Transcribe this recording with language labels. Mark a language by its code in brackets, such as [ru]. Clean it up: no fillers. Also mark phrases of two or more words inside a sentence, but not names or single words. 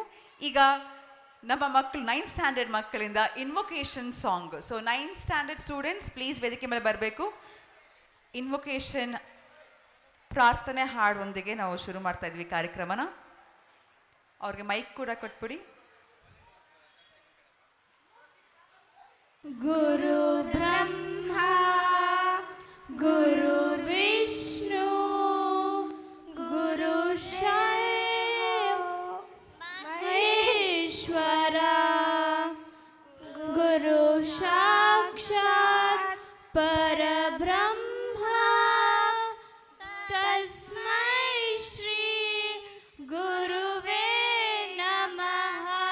[kn] ಈಗ ನಮ್ಮ ಮಕ್ಕಳು 9th ಸ್ಟ್ಯಾಂಡರ್ಡ್ ಮಕ್ಕಳಿಂದ [en] invocation song. so 9th standard students please [kn] ವೇದಿಕೆ ಮೇಲೆ ಬರಬೇಕು. ಇನ್ವೊಕೇಶನ್ ಪ್ರಾರ್ಥನೆ ಹಾಡೊಂದಿಗೆ ನಾವು ಶುರು ಮಾಡ್ತಾ ಇದ್ವಿ ಕಾರ್ಯಕ್ರಮನ. ಅವ್ರಿಗೆ ಮೈಕ್ ಕೂಡ ಕೊಟ್ಬಿಡಿ. [sa] ಗುರು ಬ್ರಹ್ಮ ಗುರು ವಿಷ್ಣು ಗುರು ಮಹೇಶ್ವರ ಗುರು ಸಾಕ್ಷಾತ್ ಪರಬ್ರಹ್ಮ ತಸ್ಮೈ ಶ್ರೀ ಗುರುವೇ ನಮಃ.